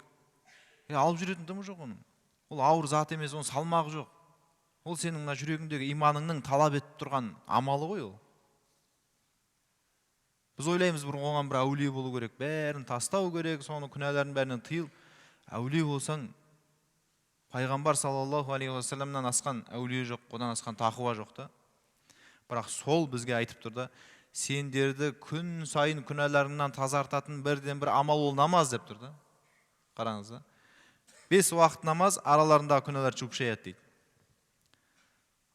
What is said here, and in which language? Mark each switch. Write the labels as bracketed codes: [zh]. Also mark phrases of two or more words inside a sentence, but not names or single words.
[kk] Алып жүретін дымы жоқ оның. Ол ауыр зат емес, оның салмағы жоқ. Ол сенің жүрегіңдегі иманыңның талап етіп тұрған амалы ғой ол. Біз ойлаймыз, бір оған бір әулие болу керек, бәрін тастау керек, соны күнәлардың бәрінен тыйыл. Әулие болсаң, пайғамбар [ar] صلى الله عليه وسلم [kk] асқан әулие жоқ, одан асқан тақуа жоқ та. Бірақ сол бізге айтып тұрды, сендерді күн сайын күнәларыңнан тазартатын бірден бір амал ол намаз деп тұрды. Қараңыз да. 5 уақыт намаз араларында күнәлар жуып шаяды дейді.